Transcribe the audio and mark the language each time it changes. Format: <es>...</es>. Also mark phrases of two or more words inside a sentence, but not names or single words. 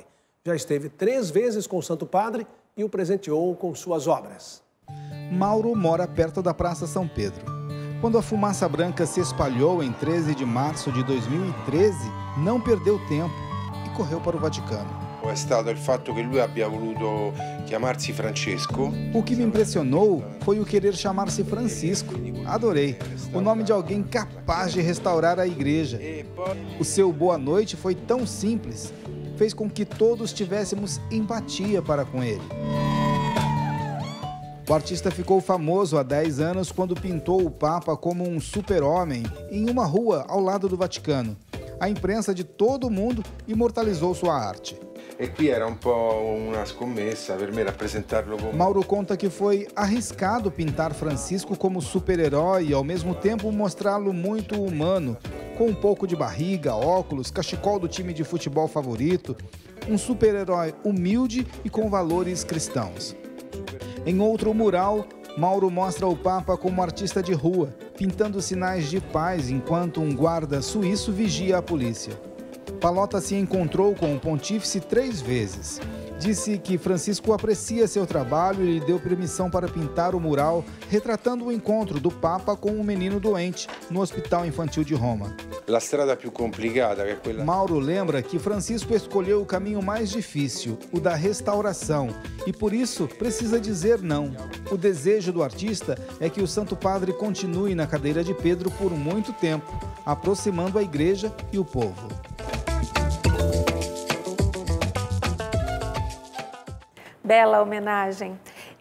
<pt>Já esteve 3 vezes com o Santo Padre e o presenteou com suas obras. Mauro mora perto da Praça São Pedro. Quando a fumaça branca se espalhou em 13 de março de 2013, não perdeu tempo e correu para o Vaticano.</pt> <it>É stato il fatto che lui abbia voluto chiamarsi Francesco.</it> <pt>O que me impressionou foi o querer chamar-se Francisco. Adorei. O nome de alguém capaz de restaurar a igreja. O seu boa noite foi tão simples. Fez com que todos tivéssemos empatia para com ele. O artista ficou famoso há 10 anos quando pintou o Papa como um super-homem em uma rua ao lado do Vaticano. A imprensa de todo o mundo imortalizou sua arte.</pt> <it>E qui era un po' una scommessa per me rappresentarlo come...</it> <pt>Mauro conta que foi arriscado pintar Francisco como super-herói e ao mesmo tempo mostrá-lo muito humano, com um pouco de barriga, óculos, cachecol do time de futebol favorito, um super-herói humilde e com valores cristãos. Em outro mural, Mauro mostra o Papa como artista de rua, pintando sinais de paz enquanto um guarda suíço vigia a polícia. Pallotta se encontrou com o pontífice 3 vezes. Disse que Francisco aprecia seu trabalho e lhe deu permissão para pintar o mural retratando o encontro do Papa com um menino doente no Hospital Infantil de Roma.</pt> <it>La strada più complicata che è quella...</it> <pt>Mauro lembra que Francisco escolheu o caminho mais difícil, o da restauração, e por isso precisa dizer não. O desejo do artista é que o Santo Padre continue na cadeira de Pedro por muito tempo, aproximando a igreja e o povo. Bela homenagem.</pt>